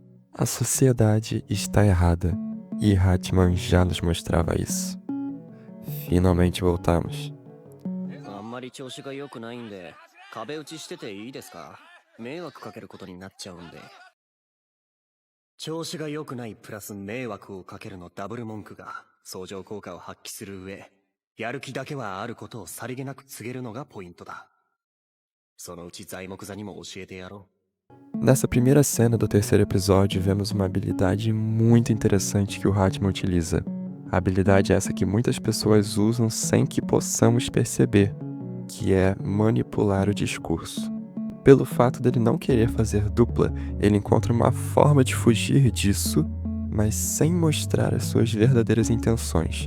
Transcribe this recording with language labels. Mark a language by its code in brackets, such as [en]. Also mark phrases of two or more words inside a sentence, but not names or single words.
[pt] A sociedade está errada e Hatman já nos mostrava isso. Finalmente voltamos. [ja] あんまり調子が良くないんで、壁打ちしてていいですか？迷惑かけることになっちゃうんで。調子が良くないプラス迷惑をかけるのダブル文句が相乗効果を発揮する上、やる気だけはあることをさりげなく告げるのがポイントだ。そのうち材木座にも教えてやろう。 [pt] Nessa primeira cena do terceiro episódio, vemos uma habilidade muito interessante que o Hatman utiliza. A habilidade é essa que muitas pessoas usam sem que possamos perceber, que é manipular o discurso. Pelo fato dele não querer fazer dupla, ele encontra uma forma de fugir disso, mas sem mostrar as suas verdadeiras intenções.